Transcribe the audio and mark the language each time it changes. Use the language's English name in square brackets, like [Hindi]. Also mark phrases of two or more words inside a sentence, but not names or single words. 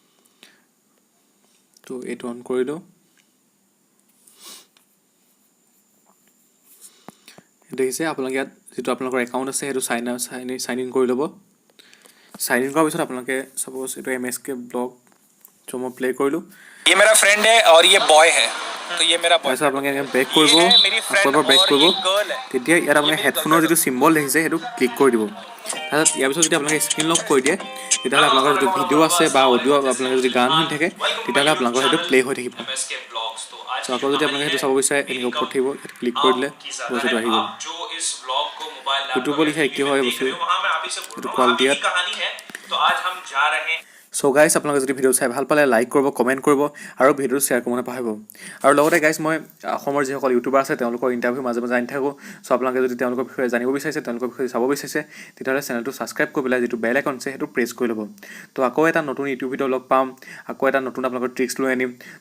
[Assamese] তো এইটো অন কৰিলোঁ। দেখিছে আপোনালোকে ইয়াত যিটো আপোনালোকৰ একাউণ্ট আছে সেইটো [English] sign in [Assamese] কৰি ল'ব। চাইন ইন কৰাৰ পিছত আপোনালোকে চাপ'জ এইটো MSK ব্লগ, চ' মই প্লে' কৰিলোঁ। [Hindi] ये मेरा फ्रेंड है और ये बॉय है, तो ये मेरा [Assamese] তাৰপিছত [Hindi] बॉयफ्रेंड [Assamese] আপোনালোকে [Hindi] हो [Assamese] এনেকৈ [Hindi] गया। [Assamese] বেক [Hindi] ये [Assamese] কৰিব, [Hindi] है मेरी [Assamese] আকৌ [Hindi] फ्रेंड [Assamese] এবাৰ বেক [Hindi] और [Assamese] কৰিব। [Hindi] ये गर्ल है, [Assamese] তেতিয়া ইয়াত [Hindi] ये [Assamese] আপোনালোকে [Hindi] मेरी [Assamese] হেডফোনৰ [Hindi] गर्लफ्रेंड [Assamese] যিটো [Hindi] हो [Assamese] চিম্বল দেখিছে সেইটো ক্লিক কৰি দিব। তাৰপিছত ইয়াৰ পিছত যদি আপোনালোকে [English] screen lock [Assamese] কৰি দিয়ে তেতিয়াহ'লে আপোনালোকৰ যিটো ভিডিঅ' আছে বা অডিঅ' আপোনালোকে যদি গান শুনি থাকে তেতিয়াহ'লে আপোনালোকৰ সেইটো প্লে' হৈ থাকিব। [Hindi] MSK ब्लॉग्स। तो आज [Assamese] চ' [Hindi] की [Assamese] আকৌ যদি [Hindi] कहानी [Assamese] আপোনালোকে [Hindi] है [Assamese] সেইটো চাব বিচাৰে এনেকৈ ওপৰত থাকিব, ইয়াত ক্লিক কৰি দিলে [Hindi] आपकी ज्यादा है। [Assamese] বস্তুটো আহি গ'ল। [Hindi] आप जो इस ब्लॉग को [English] mobile laptop [Assamese] ইউটিউবৰ [Hindi] या [Assamese] লিখা [Hindi] टीवी [Assamese] একেই [Hindi] में [Assamese] হয় [Hindi] देख [Assamese] বস্তু, [Hindi] रहे हो, वहां मैं आप ही से बोल [Assamese] এইটো [Hindi] रहा हूँ, आप [Assamese] কোৱালিটি [Hindi] ही [Assamese] ইয়াত। [Hindi] की कहानी है। तो आज हम जा रहे हैं। [Assamese] চ' গাইজ, আপোনালোকে যদি ভিডিঅ' চাই ভাল পালে লাইক কৰিব, কমেণ্ট কৰিব আৰু ভিডিঅ'টো শ্বেয়াৰ কৰিব নাপাহৰিব। আৰু লগতে গাইজ, মই অসমৰ যিসকল ইউটিউবাৰ আছে তেওঁলোকৰ ইণ্টাৰভিউ মাজে মাজে আনি থাকোঁ। চ' আপোনালোকে যদি তেওঁলোকৰ বিষয়ে জানিব বিচাৰিছে, তেওঁলোকৰ বিষয়ে চাব বিচাৰিছে, তেতিয়াহ'লে চেনেলটো ছাবস্ক্ৰাইব কৰি পেলাই যিটো [English] bell icon [Assamese] আছে সেইটো প্ৰেছ কৰি ল'ব। তো আকৌ এটা নতুন ইউটিউব ভিডিঅ' লগ পাম, আকৌ এটা নতুন আপোনালোকৰ ট্ৰিক্স লৈ আনিম।